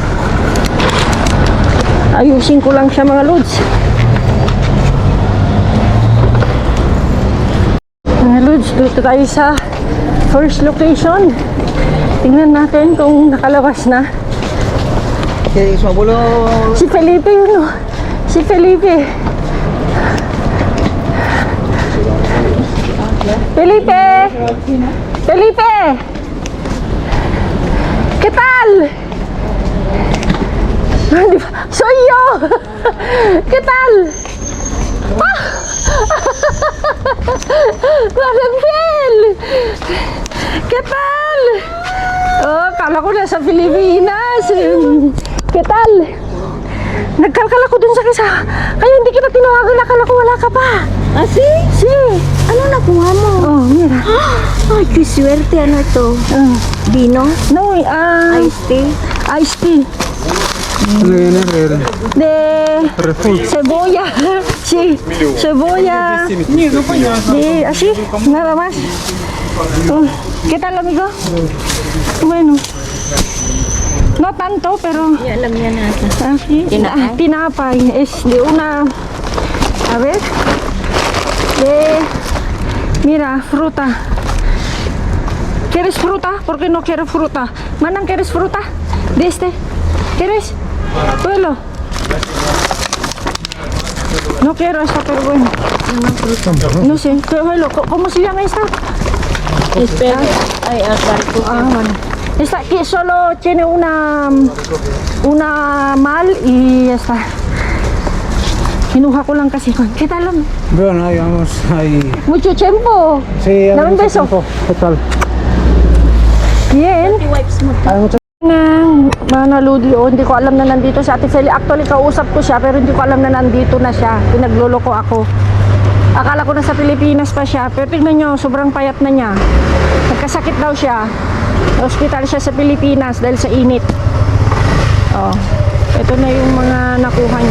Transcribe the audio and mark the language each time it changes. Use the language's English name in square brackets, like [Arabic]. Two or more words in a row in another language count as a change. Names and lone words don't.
[Filipino] Ayusin ko lang siya mga lods. Mga lods, dito tayo sa [English] first location. [Filipino] Tingnan natin kung nakalabas na. Si Felipe yun, oh. Si Felipe. Felipe! [Spanish] Felipe! ¿Qué tal? Soy yo. ¿Qué tal? ¡Ah! Marangel! ¿Qué tal? [Filipino] Oh, kala ko nasa Pilipinas. [Spanish] ¿Qué tal? [Filipino] Nagkalkal ako dun sa kisa. Kaya hindi kita tinawagan. Akala ko wala ka pa. [Spanish] ¿Ah, sí? Sí. [Filipino] Ano nakuha mo? [Spanish] Oh, mira. Ay, qué suerte. [Filipino] Ano ito? [Spanish] Vino? No, [English] Iced tea? iced tea. [Spanish] De cebolla. Sí, cebolla. De así, nada más. Oh, ¿qué tal, amigo? Bueno. No tanto, pero [Filipino] Ay, alam niya natin. [Spanish] así, [Filipino] Tinapay. tinapay. [Spanish] Es de una, a ver, de, mira, fruta. ¿Quieres fruta? ¿Por qué no quiero fruta? Manang, ¿quieres fruta? De este. ¿Quieres? Puelo. No quiero esta, pero bueno. No sé, pero ¿cómo se llama esta? Espera. Ay, barco. Ah, bueno. Esta aquí solo tiene una mal y ya está. [Filipino] Kinuha ko lang kasi. [Spanish] ¿Qué tal? Bueno, ahí vamos, ahí. Mucho tiempo. Sí, hay Dame un mucho beso. tiempo. ¿Qué tal? Bien. [Filipino] Wipes mo. [Spanish] Hay mucho. [Filipino] Mga Ludi, oh, hindi ko alam na nandito si Ate Feli. Actually, kausap ko siya, pero hindi ko alam na nandito na siya. Pinagloloko ako. Akala ko nasa Pilipinas pa siya. Pero tignan nyo, sobrang payat na niya. Nagkasakit daw siya. Hospital siya sa Pilipinas dahil sa init. Oh, ito na yung mga nakuha niya.